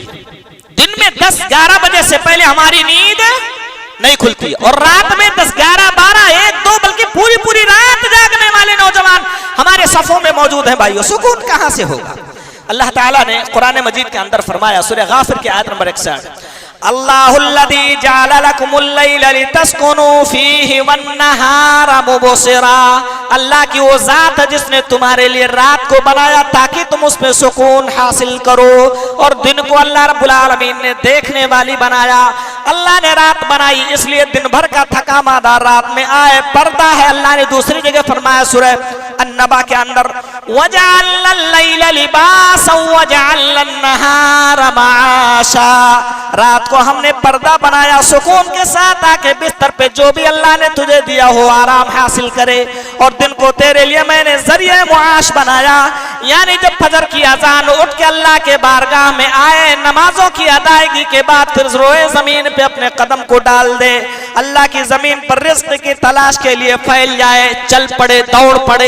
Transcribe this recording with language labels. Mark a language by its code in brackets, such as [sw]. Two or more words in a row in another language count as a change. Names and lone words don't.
[hi] दिन में 10-11 बजे से पहले हमारी नींद नहीं खुलती, और रात में 10, 11, 12, 1, 2 बल्कि पूरी पूरी रात जागने वाले नौजवान हमारे सफों में मौजूद हैं। भाइयों, सुकून कहां से होगा? अल्लाह ताला ने कुरान मजीद के अंदर फरमाया, सूरह गाफिर की आयत नंबर 61, [ar] اللَّهُ الَّذِي جَعَلَ لَكُمُ اللَّيْلَ لِتَسْكُنُوا فِيهِ وَالنَّهَارَ مُبْصِرًا. [hi] अल्लाह की वो जात है जिसने तुम्हारे लिए रात को बनाया ताकि तुम उसमें सुकून हासिल करो, और दिन को अल्लाह रब्बुल आलमीन ने देखने वाली बनाया। अल्लाह ने रात बनाई इसलिए दिन भर का थका मादा रात में आए, पर्दा है। अल्लाह ने दूसरी जगह फरमाया सूरह अन्नबा के अंदर, [ar] وَجَعَلْنَا اللَّيْلَ لِبَاسًا وَجَعَلْنَا النَّهَارَ مَعَاشًا. [hi] रात रात को हमने पर्दा बनाया, सुकून के साथ आके बिस्तर पे जो भी अल्लाह ने तुझे दिया हो आराम हासिल करे। और दिन को तेरे लिए मैंने जरिए मुआश बनाया, यानी जब फजर की अजान उठ के अल्लाह के बारगाह में आए, नमाजों की अदायगी के बाद फिर रोए जमीन पे अपने कदम को डाल दे, अल्लाह की जमीन पर रिज़्क़ की तलाश के लिए फैल जाए, चल पड़े, दौड़ पड़े।